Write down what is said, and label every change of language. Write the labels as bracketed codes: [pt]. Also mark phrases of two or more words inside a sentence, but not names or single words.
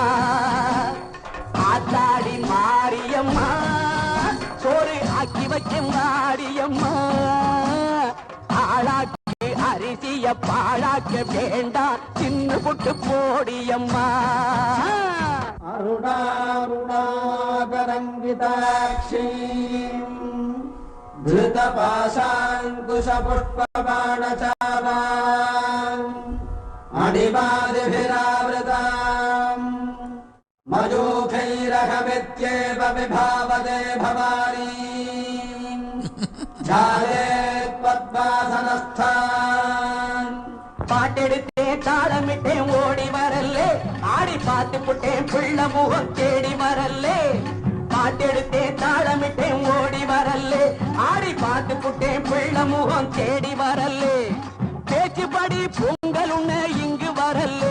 [ta] ஆத்தாடி மாரியம்மா சோறு ஆக்கி வச்சம் பாடியம்மா. ஆளாக்கு அரிசிய பாழாக்க வேண்டாம் தின்னு புட்டு போடியம்மா. [sa] அருணாருணாகரங்கிதாட்சீம் धृतपाशाङ्कुशपुष्पबाणचापाम् अणिमादिभिरावृताम् मयूखैरहमित्येव विभावते भवानी झालेत्पद्मासनस्थान्. [ta] பாட்டெடுத்தே தாளமிட்டேன் ஓடி வரல்லே. ஆடி பார்த்து புட்டேன் பிள்ள முகம் தேடி வரல்லே. பாட்டெடுத்தே தாளமிட்டேன் ஓடி வரல்லே. ஆடி பார்த்து புட்டேன் பிள்ள முகம் தேடி வரல்லே. பேச்சுப்படி பொங்கல் உன்ன இங்கு வரல்லே.